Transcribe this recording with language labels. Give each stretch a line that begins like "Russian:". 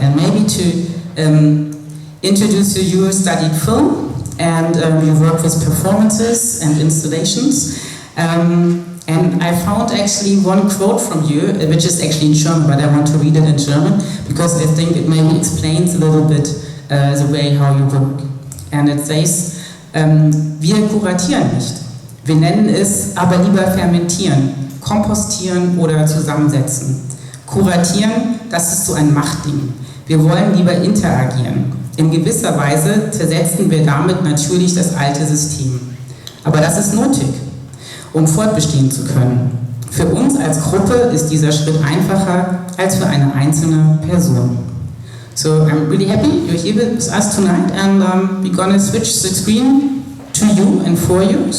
English: And maybe to introduce you, studied film, and you work with performances and installations. And I found actually one quote from you, which is actually in German, but I want to read it in German, because I think it maybe explains a little bit the way how you work. And it says,
German: wir kuratieren nicht. Wir nennen es aber lieber fermentieren, kompostieren oder zusammensetzen. Kuratieren, das ist so ein Machtding. Wir wollen lieber interagieren. In gewisser Weise zersetzen wir damit natürlich das alte System. Aber das ist nötig, um fortbestehen zu können. Für uns als Gruppe ist dieser Schritt einfacher als für eine einzelne Person.
English: So I'm really happy you're here with us tonight, and we're gonna switch the screen to you and for you.